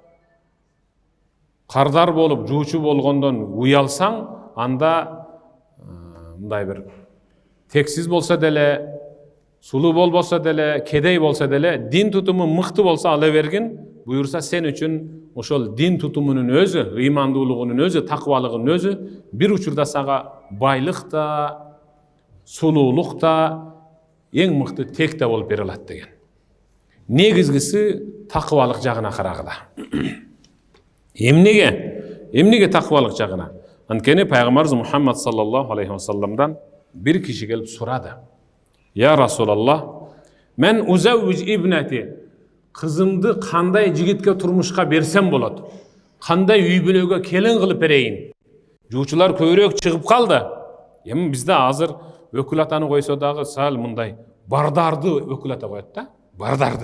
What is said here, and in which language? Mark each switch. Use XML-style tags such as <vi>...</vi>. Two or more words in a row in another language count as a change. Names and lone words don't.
<ky>кардар болуп, жуучу болгондон уялсаң, анда мындай бир тексиз болсо деле, сулуу болбосо деле, кедей болсо деле, дин тутуму мыкты болсо ала бергин, буюрса сен үчүн ошол дин тутумунун өзү, ыймандуулугунун өзү, такыбалыгынын өзү бир учурда сага байлык да, сулуулук да, эң мыкты тек да болуп бере алат деген. Негизгиси такыбалык жагына карагыла. Эмнеге такыбалык жагына? Анткени пайгамбарыбыз Мухаммад</ky> <ar>صلى الله عليه وسلم</ar> <ky>бир киши келип сурады.</ky> <ar>يا رسول الله,</ar> <ky>мен</ky> <ar>أزوج ابنتي,</ar> <ky>кызымды кандай жигитке турмушка берсем болот? Кандай үй бүлөгө келин кылып берейин? Жуучулар көбүрөөк чыгып калды. Эми бизде азыр өкүлатаны койсо дагы сал мындай бардарды өкүлата коет да, бардарды.</ky>